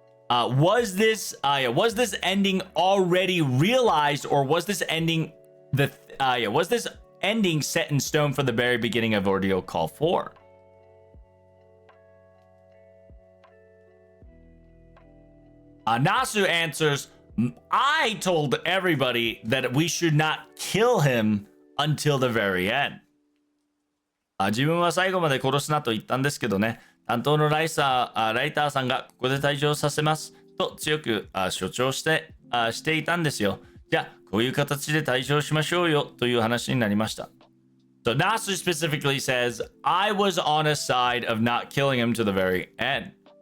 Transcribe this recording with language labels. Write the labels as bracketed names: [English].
[English] Was this ending already realized, or was this ending set in stone from the very beginning of Ordeal Call 4? Nasu answers, I told everybody that we should not kill him until the very end. [Japanese] 自分は最後まで殺すなと言ったんですけどね、担当のライターさんがここで退場させますと強く主張していたんですよ。じゃあこういう形で退場しましょうよという話になりました。 [English] So Nasu specifically says, I was on a side of not killing him to the very end.